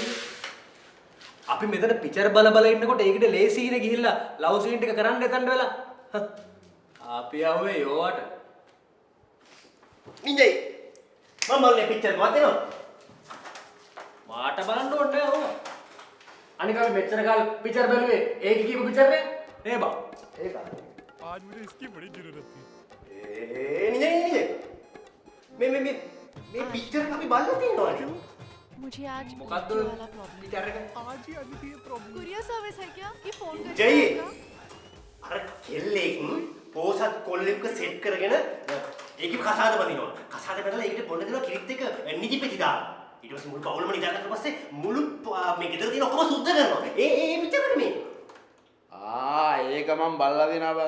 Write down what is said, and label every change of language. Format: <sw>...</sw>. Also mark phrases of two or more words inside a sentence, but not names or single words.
<si>අපි මෙතන පිචර් බල ඉන්නකොට ඒකට ලේසියිනේ ගිහිල්ලා ලව් සීන් එක කරන්න එතනට වෙලා. අපි ආවේ යෝවට. නින්ජයි. මම බලන්නේ පිච්චර් වදිනවා. මාට බලන්න ඕනේ නෑ ඕවා. අනික අපි මෙච්චර කාල පිචර් බැලුවේ ඒක කියපු පිචර් නේ? නේ බා. ඒක.</si> <hi>आज मुझे इसकी बड़ी जरूरत थी।</hi> <si>නින්ජයි. මේ පිච්චර් අපි බලලා තියෙනවා.</si> <hi>मुझे आज</hi> <si>මොකද්ද</si> <hi>लड़कियों वाला प्रॉब्लम</hi> <si>පිචර් එක?</si> <hi>आज ही अद्वितीय प्रॉब्लम।</hi> <en>courier service</en> <hi>है क्या ये फोन करके जय। आएगा?</hi> <si>අර කෙල්ලෙක් පෝසත් කොල්ලෙක්ව සෙට් කරගෙන ඒකේ කසාද බඳිනවා. කසාද බඳලා ඒකට බොන්න දෙනවා කිරිත් එක නිදිපෙති දාලා. ඊට පස්සේ මුළු පවුලම නිදාගත්ත පස්සේ මුළු මේ ගෙදර තියෙන ඔක්කොම සුද්ධ කරනවා. ඒ පිච්චර නෙමෙයි. ඒක මම බලලා දෙනවා බා.</si>